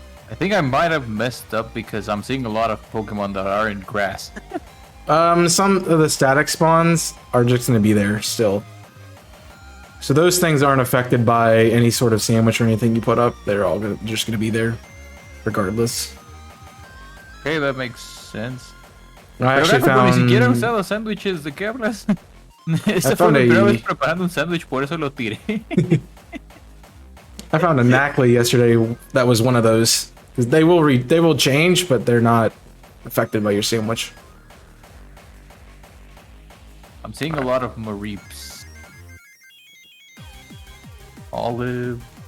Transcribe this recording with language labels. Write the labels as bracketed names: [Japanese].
[English] I think I might have messed up because I'm seeing a lot of Pokemon that are in grass. Some of the static spawns are just going to be there still. So those things aren't affected by any sort of sandwich or anything you put up. They're all just going to be there, regardless. Okay, that makes sense. I actually found... [Spanish] Ni siquiera he usado sándwiches, ¿de qué hablas? Esta fue [English] found [Spanish] mi primera a- vez preparando un sándwich, por eso lo tiré. [English] I found a Knackley yesterday that was one of those. 'Cause they will change, but they're not affected by your sandwich. I'm seeing a lot of Mareeps. Olive.